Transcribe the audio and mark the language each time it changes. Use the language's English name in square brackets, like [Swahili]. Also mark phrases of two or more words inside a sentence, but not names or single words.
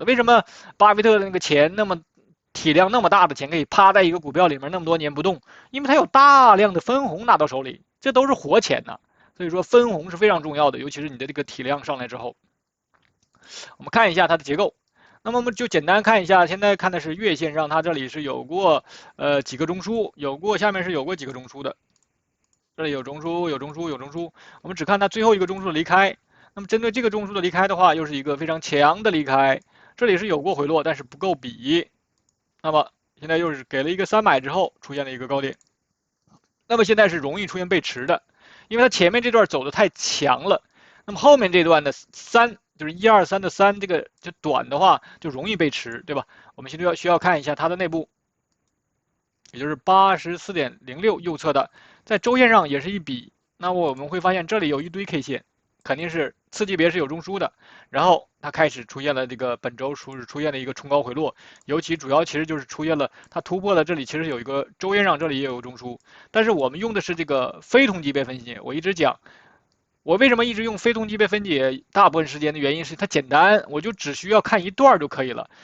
[Chinese] 為什麼巴菲特的那個錢那麼體量那麼大的錢可以趴在一個股票裡面那麼多年不動？因為他有大量的分紅拿到手裡，這都是活錢吶。所以說分紅是非常重要的，尤其是你的這個體量上來之後。我們看一下它的結構，那麼我們就簡單看一下，現在看的是月線上，它這裡是有過幾個中樞，下面是有過幾個中樞的，這裡有中樞，有中樞，有中樞。我們只看它最後一個中樞的離開，那麼針對這個中樞的離開的話，又是一個非常強的離開，這裡是有過回落，但是不夠比。那麼現在又是給了一個300之後出現了一個高點，那麼現在是容易出現背馳的。因为它前面這段走的太強了，那麼後面這段的3就是1、2、3的3，這個就短的話就容易被吃，對吧？我們現在需要看一下它的內部，也就是84.06右側的，在周線上也是一筆。那我們會發現這裡有一堆 K 線，肯定是次級別是有中樞的，然後它開始出現了這個本周出現了一個衝高回落，尤其主要其實就是出現了它突破了這裡，其實有一個周線上這裡也有中樞，但是我們用的是這個非同級別分解。我一直講，我為什麼一直用非同級別分解大部分時間的原因是它簡單，我就只需要看一段就可以了。